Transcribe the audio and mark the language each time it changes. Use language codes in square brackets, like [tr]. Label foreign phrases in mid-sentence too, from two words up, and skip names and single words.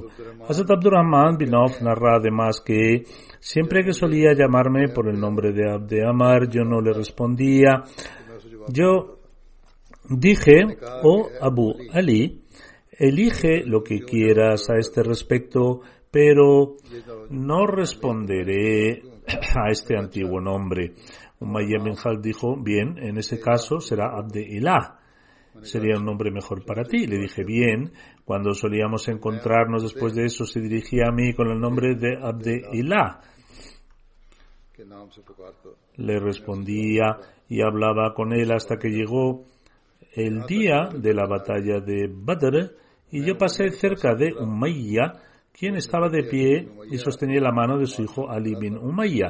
[es] Hazrat Abdurrahman bin Auf narra además que siempre que solía llamarme por el nombre de Abd Amar, yo no le respondía. Yo dije: oh Abu Ali, elige lo que quieras a este respecto, pero no responderé a este antiguo nombre. Umayya bin Khalaf dijo: bien, en ese caso será Abd Ilah, sería un nombre mejor para ti. Le dije: bien. Cuando solíamos encontrarnos después de eso, se dirigía a mí con el nombre de Abd Ilah. Le respondía y hablaba con él hasta que llegó el día de la batalla de Badr, y yo pasé cerca de Umayya, quien estaba de pie y sostenía la mano de su hijo Ali bin Umayya.